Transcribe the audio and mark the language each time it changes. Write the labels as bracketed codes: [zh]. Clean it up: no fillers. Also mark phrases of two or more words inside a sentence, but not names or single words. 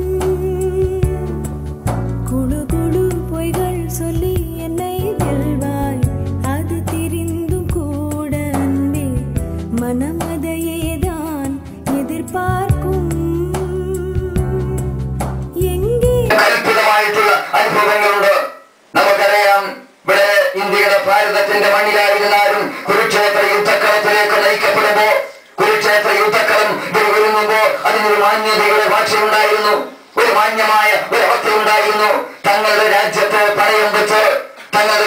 [ta] குழு குழு பொய்கள் சொல்லி என்னை வெல்வாய் அது தெரிந்தும் கூட அன்பே மனம் அதையேதான் எதிர்பார்க்கும் എங்கே [ml] അനുഭവങ്ങളുണ്ട് നമുക്കറിയാം ഇവിടെ ഇന്ത്യയുടെ ഭാരതത്തിന്റെ മണ്ണിലായിരുന്നാലും കുരുക്ഷേത്ര യുദ്ധക്കളത്തിലേക്ക് നയിക്കപ്പെടുമ്പോ കുരുക്ഷേത്ര യുദ്ധക്കളം ഒരുങ്ങുമ്പോ അതിനൊരു മാന്യതയുടെ ഭാഷയുണ്ടായിരുന്നു ഒരു മാന്യമായ ഒരു അവസ്ഥയുണ്ടായിരുന്നു തങ്ങളുടെ രാജ്യത്തെ പണയം വെച്ച് തങ്ങളുടെ